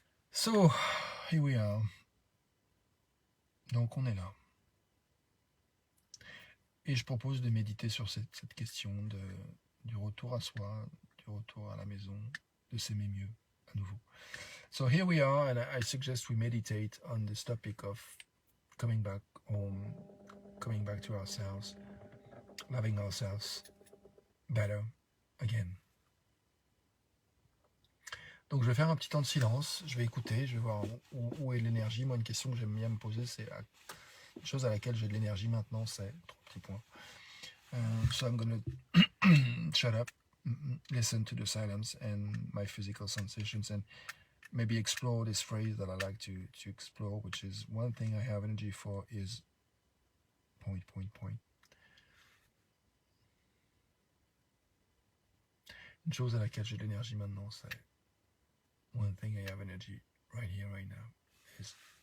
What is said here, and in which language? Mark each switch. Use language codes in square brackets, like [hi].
[en] So, here we are. [fr] Donc on est là. Et je propose de méditer sur cette question du retour à soi, du retour à la maison, de s'aimer mieux à nouveau. [en] So here we are, and I suggest we meditate on this topic of coming back home, coming back to ourselves, loving ourselves better again. [fr] Donc je vais faire un petit temps de silence, je vais écouter, je vais voir où est l'énergie. Moi, une question que j'aime bien me poser, c'est une chose à laquelle j'ai de l'énergie maintenant, c'est 3 petits points. [en] So I'm going to shut up, listen to the silence and my physical sensations, and maybe explore this phrase that I like to explore, which is one thing I have energy for is ... [fr] Une chose à laquelle j'ai de l'énergie maintenant, c'est [en] one thing I have energy right here, right now, is